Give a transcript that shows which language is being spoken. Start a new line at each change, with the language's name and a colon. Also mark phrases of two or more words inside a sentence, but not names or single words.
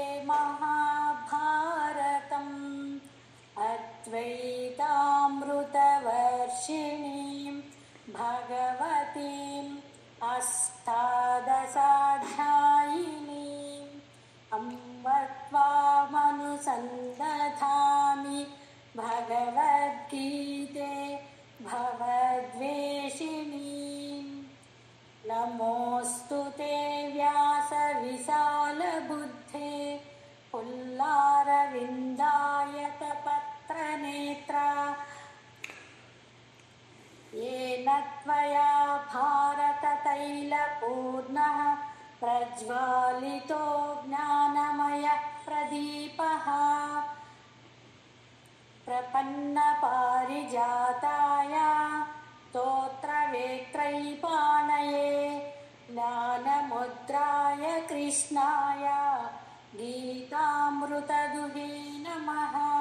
Sanskrit: మహాభారతం అద్వైతామృతవర్షిణీం భగవతీం అష్టాదశాధ్యాయినీం అంబ త్వామనుసందధామి భగవద్గీతే భవద్వేషిణీం. నమోऽस्तु తే వ్యాస విశాలబుద్ధే పుల్లారవిందాయత పత్రనేత్ర. येन त्वया भारततैलपूर्णः प्रज्वालितो ज्ञानमयः प्रदीपः. प्रपन्नपारिजाताय स्तोत्रवेत्रैपाणये ज्ञानमुद्राय कृष्णाय गीतामृतदुहे नमः.